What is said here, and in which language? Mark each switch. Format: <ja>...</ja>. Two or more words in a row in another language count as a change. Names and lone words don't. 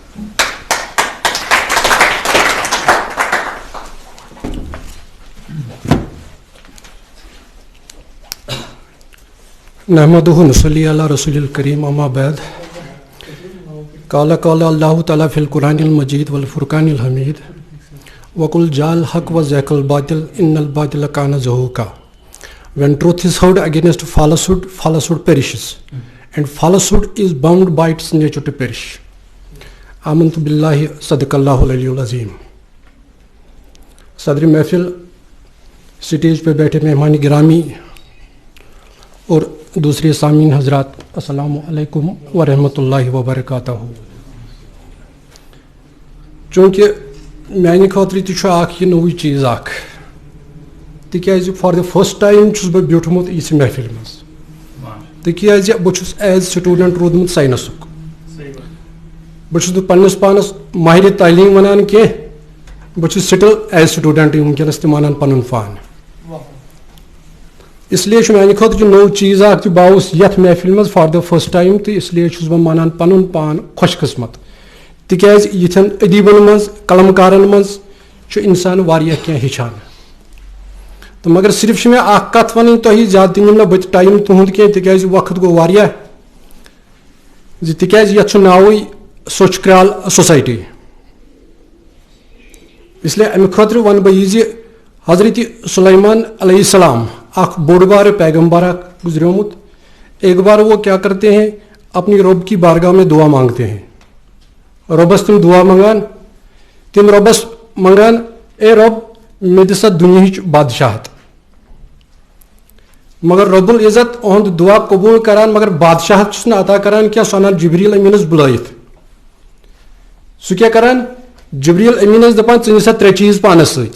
<ar>نحمدہ نصلی علی رسول الکریم اما بعد. قال اللہ تعالیٰ فی القرآن المجید والفرقان الحمید وقل جاء الحق وزهق الباطل ان الباطل کان زہوقا.</ar> <en>When truth is heard against falsehood, falsehood perishes, and falsehood is bound by its nature to perish.</en> <ar>آمنت باللہ صدق اللہ العلی العظیم.</ar> <ur>صدر محفل, سٹیج پہ بیٹھے مہمان گرامی اور دوسرے سامعین حضرات,</ur> <ar>السلام علیکم ورحمۃ اللہ وبرکاتہ.</ar> <ks>چونکہ میانہ خاطر تہ اخ یہ نوے چیز اخ, تکیازِ</ks> <en>for the first time</en> <ks>چھس بہٕ بیوٗٹھمُت یِژھ محفل منٛز, تکیازِ بہٕ چھُس</ks> <en>as student</en> <ks>روٗدمُت ساینسُک. بہٕ چھُس نہٕ پننِس پانس ماہر تعلیٖم ونان کینٛہہ, بہٕ چھُس</ks> <en>still as student</en> <ks>وٕنکیٚنس تہِ مانان پنُن پان.</ks> <ur>اس لیے</ur> <ks>چھُ میانہِ خٲطرٕ نوٚو چیٖز اکھ تہِ, بہٕ آوُس یتھ محفل منٛز</ks> <en>for the first time</en> <ks>تہٕ</ks> <ur>اس لیے</ur> <ks>چھُس بہٕ مانان پنُن پان خۄش قٕسمت, تِکیازِ یِتھٮ۪ن ادیٖبن منٛز قلمکارن منٛز چھُ انسان واریاہ کینٛہہ ہیٚچھان. تہٕ مگر صرف چھِ مےٚ اکھ کتھ وَنٕنۍ تۄہہِ, زیادٕ تہِ نِم نہٕ بہٕ ٹایم تُہُنٛد کینٛہہ تِکیازِ وقت گوٚو واریاہ, زِ تِکیازِ یتھ چھُ ناوٕے سوچ کرال سوسایٹی.</ks> <ur>اس لیے</ur> <ks>امہِ خٲطرٕ وَنہٕ بہٕ یہِ زِ حضرت سلیمان</ks> <ar>علیہ السلام</ar> <ks>اکھ بوٚڑ بارٕ پیغمبر اکھ گزریومُت.</ks> <ur>ایک بار وہ کیا کرتے ہیں, اپنی رب کی بارگاہ میں دعا مانگتے ہیں.</ur> <ks>رۄبس تِم دعا منگان, تِم رۄبس منگان اے رب مےٚ دِ سا دُنیہٕچ بادشاہت. مگر</ks> <ar>رب العزت</ar> <ks>اُہُنٛد دعا قبوٗل کران, مگر بادشاہت چھُس نہٕ عطا کران کینٛہہ, سُہ انان جبریٖل أمیٖنس بُلٲیِتھ. سُہ کیٛاہ کران, جبریٖل أمیٖنس دپان ژٕ نہِ سا 3 چیٖز پانس سۭتۍ.</ks>